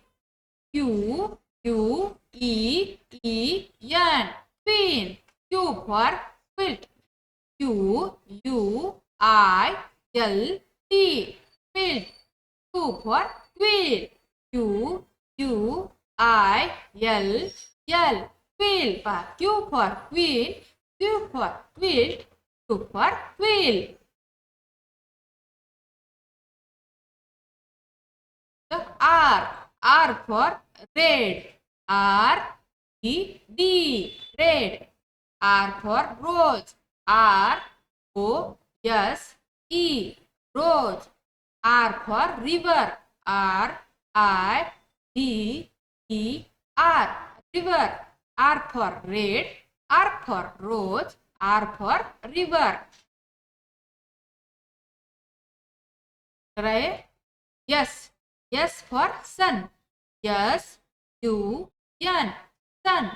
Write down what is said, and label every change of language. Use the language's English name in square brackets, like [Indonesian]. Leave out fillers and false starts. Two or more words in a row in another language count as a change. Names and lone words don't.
[English] Q U E E N. Queen. Q for quilt. Q U I L T. Quilt. Q for quill. Q U I L L. Quill. Q for queen. Q for quilt. Q for quill. The R for red. R E D. Red. R for rose. R O S E. Rose. R for river. R I V E R. River. R for red. R for rose. R for river. Right? Yes. S for sun. S U N. Sun.